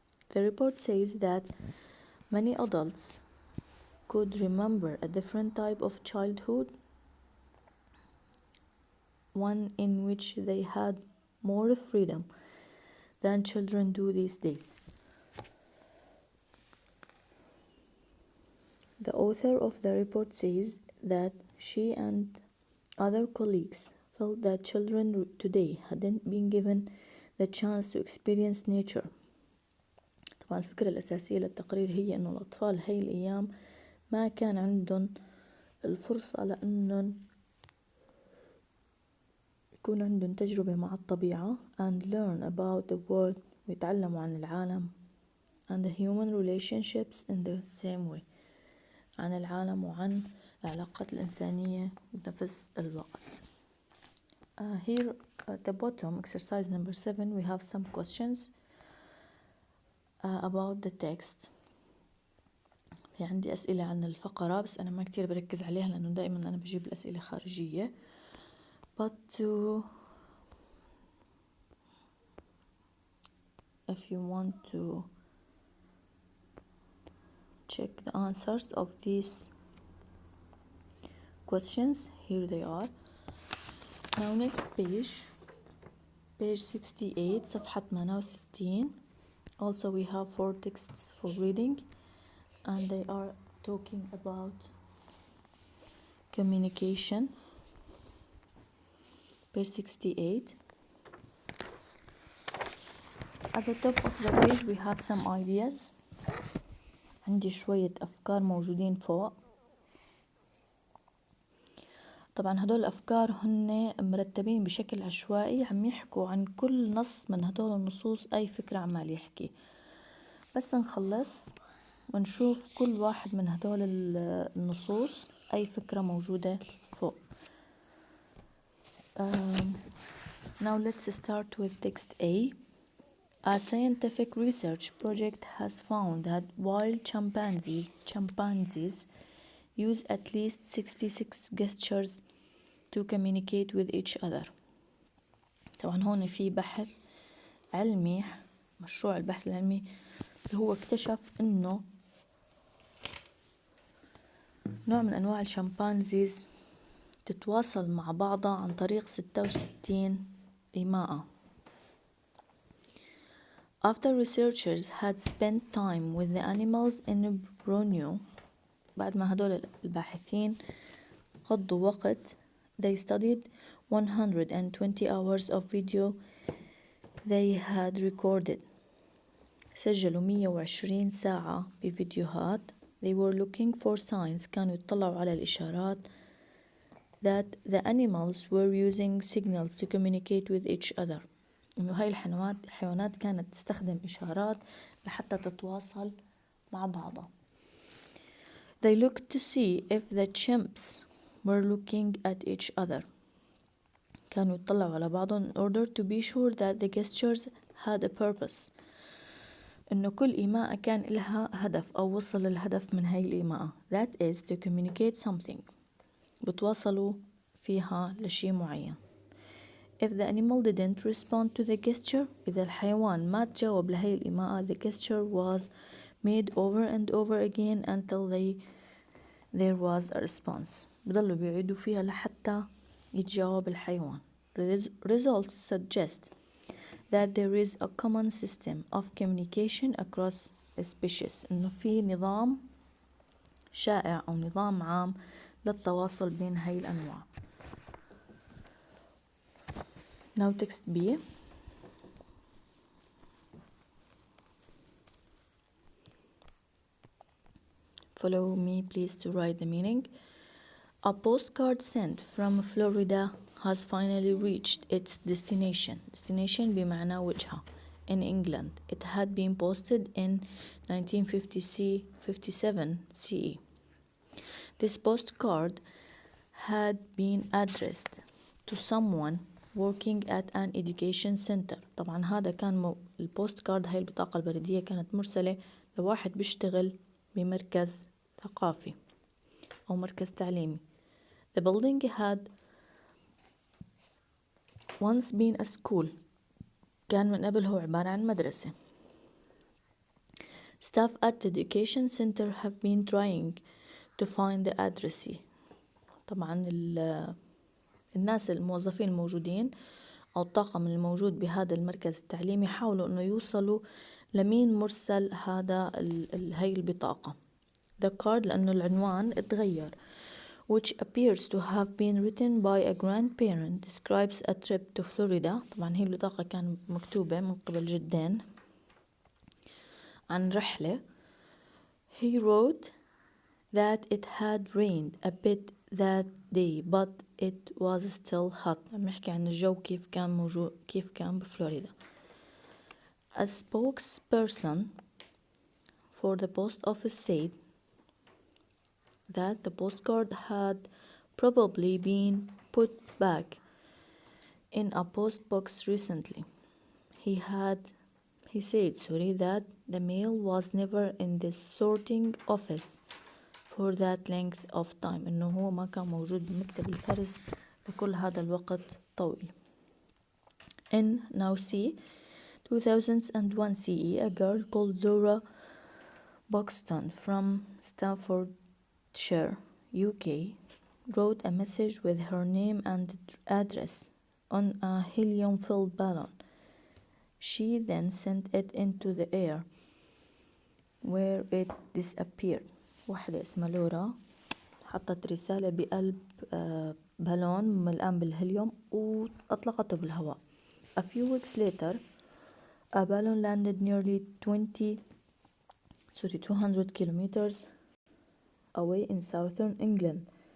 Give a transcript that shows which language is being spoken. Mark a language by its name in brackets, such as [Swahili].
[English] The report says that many adults could remember a different type of childhood, one in which they had more freedom than children do these days. The author of the report says that she and other colleagues felt that children today hadn't been given the chance to experience nature. [Arabic] طبعا الفكرة الأساسية للتقرير هي أنه الأطفال هاي الأيام ما كان عندهم الفرصة لأنهم يكون عندهم تجربة مع الطبيعة [English] and learn about the world [Arabic] ويتعلموا عن العالم [English] and the human relationships in the same way [Arabic] عن العالم وعن العلاقات الإنسانية بنفس الوقت. [English] Here at the bottom exercise number 7 we have some questions. about the text. [Arabic] في عندي أسئلة عن الفقرة بس أنا ما كتير بركز عليها لأنه دائما أنا بجيب الأسئلة خارجية. [English] But if you want to check the answers of these questions, here they are. Now next page 68 [Arabic] صفحة 68. [English] Also we have 4 texts for reading and they are talking about communication. Page 68. At the top of the page we have some ideas. [Arabic] عندي شوية أفكار موجودين فوق. طبعا هدول الأفكار هن مرتبين بشكل عشوائي، عم يحكوا عن كل نص من هدول النصوص أي فكرة عمال يحكي. بس نخلص ونشوف كل واحد من هدول النصوص أي فكرة موجودة فوق. [English] Now let's start with text A. A scientific research project has found that while chimpanzees use at least 66 gestures to communicate with each other. [Arabic] طبعا هون في بحث علمي، مشروع البحث العلمي اللي هو اكتشف انه نوع من انواع الشمبانزيز تتواصل مع بعضها عن طريق 66 إيماءة. [English] After researchers had spent time with the animals in Borneo، [Arabic] بعد ما هدول الباحثين قضوا وقت، [English] they studied 120 hours of video they had recorded. [Arabic] سجلوا 120 ساعة بفيديوهات. [English] They were looking for signs، [Arabic] كانوا يطلعوا على الإشارات [English] that the animals were using signals to communicate with each other. [Arabic] إنه هاي الحيوانات كانت تستخدم إشارات لحتى تتواصل مع بعضها. [English] They looked to see if the chimps were looking at each other. [Arabic] كانوا يطلعوا على بعضهم [English] in order to be sure that the gestures had a purpose. [Arabic] إنه كل إيماءة كان لها هدف أو وصل الهدف من هاي الإيماءة. [English] That is to communicate something. [Arabic] بتواصلوا فيها لشي معين. [English] If the animal didn't respond to the gesture، [Arabic] إذا الحيوان ما تجاوب لهي الإيماءة، [English] the gesture was made over and over again until there was a response. [Arabic] بضلوا بيعيدوا فيها لحتى يتجاوب الحيوان. [English] Results suggest that there is a common system of communication across species. [Arabic] إنه في نظام شائع أو نظام عام للتواصل بين هاي الأنواع. [English] Now text B. Follow me please to write the meaning. A postcard sent from Florida has finally reached its destination. [Arabic] Destination بمعنى وجهة. [English] In England. It had been posted in 1957 CE. This postcard had been addressed to someone working at an education center. [Arabic] طبعا هذا كان البوست كارد، هاي البطاقة البريدية كانت مرسلة لواحد بيشتغل بمركز ثقافي أو مركز تعليمي. [English] The building had once been a school. [Arabic] كان من قبل هو عبارة عن مدرسة. [English] Staff at the education center have been trying to find the addressee. [Arabic] طبعا الناس الموظفين الموجودين أو الطاقم الموجود بهذا المركز التعليمي حاولوا أنه يوصلوا لمين مرسل هذا هاي البطاقة. [English] The card [Arabic] لأنه العنوان اتغير [English] which appears to have been written by a grandparent describes a trip to Florida. [Arabic] طبعا هي البطاقة كان مكتوبة من قبل جدين عن رحلة. [English] He wrote that it had rained a bit that day but it was still hot. [Arabic] عم يحكي عن الجو كيف كان بفلوريدا. [English] A spokesperson for the post office said that the postcard had probably been put back in a post box recently. He said that The mail was never in the sorting office for that length of time. [Arabic] إنه هو ما كان موجود بمكتب الفرز لكل هذا الوقت طويل. [English] In now C 2001 CE, a girl called Laura Buxton from Staffordshire, UK, wrote a message with her name and address on a helium-filled balloon. She then sent it into the air, where it disappeared. [Arabic] واحدة اسمها لورا حطت رسالة بقلب بالون ملآن بالهيليوم وأطلقته بالهواء. [English] A few weeks later, a balloon landed nearly 200 kilometers away in southern England.